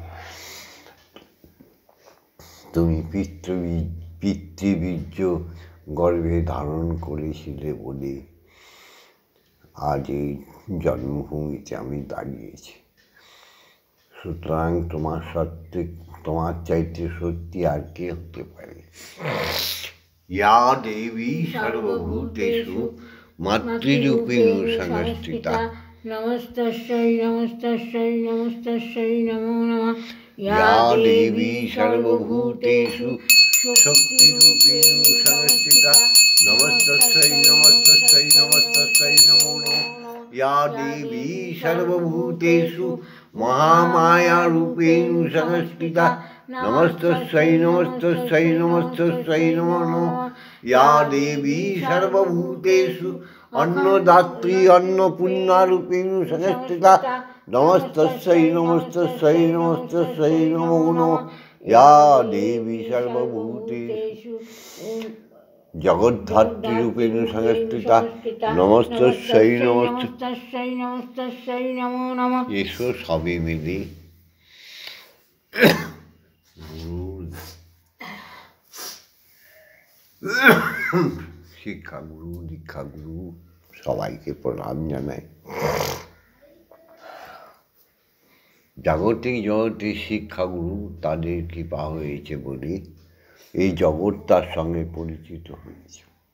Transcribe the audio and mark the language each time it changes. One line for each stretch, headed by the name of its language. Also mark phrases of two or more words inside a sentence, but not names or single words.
Bangla: তুমি পিতৃবীর্য গর্ভে ধারণ করেছিলে বলে আজ এই জন্মভূমিতে আমি দাঁড়িয়েছি। সুতরাং তোমার চাইতে সত্যি আর কে হতে পারে?
Sanskrit: ইয়া দেবী সর্বভূতেষু মাতৃরূপেণ সংস্থিতা নমস্তস্যৈ নমস্তস্যৈ নমস্তস্যৈ নমো নমঃ। ইয়া দেবী সর্বভূতেষু শক্তিরূপেণ সংস্থিতা নমস্তস্যৈ নমস্তস্যৈ নমস্তস্যৈ নমো নমঃ। ইয়া দেবী সর্বভূতেষু মহামায়ারূপেণ সংস্থিতা নমস্তস্যৈ নমস্তস্যৈ নমস্তস্যৈ নমো নমঃ। ইয়া দেবী সর্বভূতেষু অন্নদাত্রী অন্নপূর্ণারূপেণ সংস্থিতা নমস্তস্যৈ নমস্তস্যৈ নমস্তস্যৈ নমো নমঃ। ইয়া দেবী সর্বভূতেষু জগদ্ধাত্রীরূপেণ সংস্থিতা নমস্তস্যৈ নমস্তস্যৈ নমস্তস্যৈ নমো নমঃ।
Bangla: এসো সবে মিলে শিক্ষাগুরু দীক্ষাগুরু সবাইকে প্রণাম জানাই। জাগতিক জগতে শিক্ষাগুরু তাদের কৃপা হয়েছে বলে এই জগৎ তার সঙ্গে পরিচিত হয়েছে।